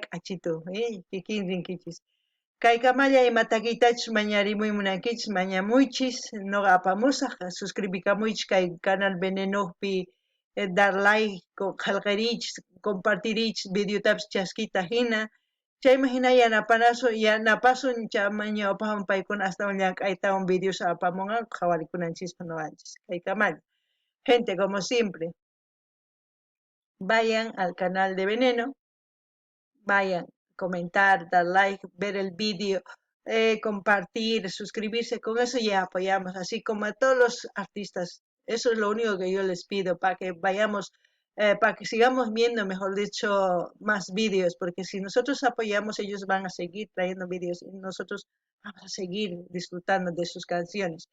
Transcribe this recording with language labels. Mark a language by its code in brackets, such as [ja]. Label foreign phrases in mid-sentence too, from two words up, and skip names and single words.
[qu] k'achitu kikin rinkichis kaykamalla ima takiytachus mañarimuy munankichis mañamuychis noqa apamusaq suscribikamuychis kay canal Venenopi [es] dar like [qu] qallqirichis compartirichis videotapis chaskita hina chayman hina yanapasun chayman ñawpaqman paykuna astawan llank'aytawan videos apamunqa qhawarikunanchispa noqanchis kaykamalla [es] gente como siempre vayan al canal de Veneno, vayan, comentar, dar like, ver el vídeo, compartir, suscribirse, con eso ya apoyamos, así como a todos los artistas. Eso es lo único que yo les pido, para que vayamos para que sigamos viendo, mejor dicho, más vídeos, porque si nosotros apoyamos, ellos van a seguir trayendo vídeos y nosotros vamos a seguir disfrutando de sus canciones.